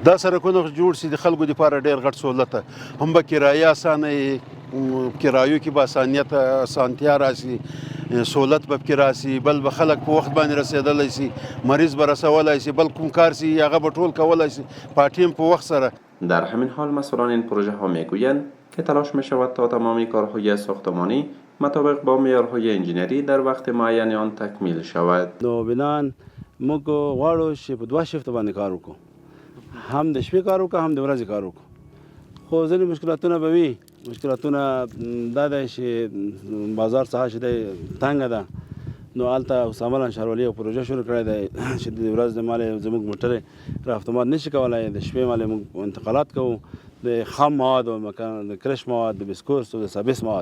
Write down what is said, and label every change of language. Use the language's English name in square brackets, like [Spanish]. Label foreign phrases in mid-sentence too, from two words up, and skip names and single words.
[Pashto] دا سرکونه جوړ سي د خلکو لپاره ډیر غټ سہولت هم به کرایه اسانه کرایو کې به اسانتیا راسي سہولت به کې راسي بل به خلک په وخت باندې رسیدلی سي مریض به رسولی سي بل کوم کار سي هغه به ټول کولی سي په ټیم په وخت سره. [Persian] در همین حال مسئولان این پروژه ها میگویند که تلاش می شود تا تمامی کارهای ساختمانی مطابق با معیارهای انجینری در وقت معین آن تکمیل شود. [Pashto] نو بنان موږ غواړو چې په 2 شیفت باندې کار وکړو، هم د شپې کار وکړو هم د ورځې کار وکړو. خو ځینې مشکلاتونه به وي. مشکلاتونه دا دی چې بازار څخه چې دی تنګه ده، نو هلته حسام انشاروالي یو پروژه شروع کړی دی چې د ورځ مال زموږ موټرې رافتمات نشي کولی، د شپې مال موږ انتقالات کوو د خام مواد او د کرش مواد د بسکورس او د سابس مواد.